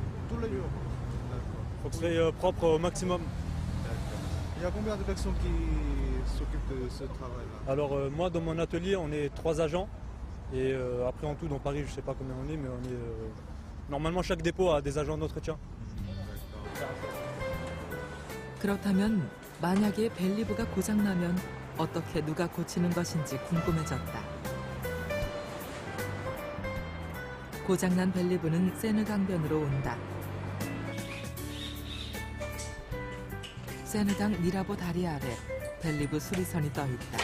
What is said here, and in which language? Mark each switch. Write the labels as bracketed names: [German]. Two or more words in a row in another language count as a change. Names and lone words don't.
[French] Tous les jours. Il faut que ce soit propre au maximum. Il y a combien de personnes qui s'occupent de ce travail-là? Alors moi dans mon atelier on est 3 agents et après en tout dans Paris je ne sais pas combien on est mais on est normalement chaque dépôt a des agents d'entretien. [Korean] 그렇다면 만약에 벨리브가 고장나면 어떻게 누가 고치는 것인지 궁금해졌다. 고장난 벨리브는 세느 강변으로 온다. 세느강 미라보 다리 아래 벨리브 수리선이 떠 있다.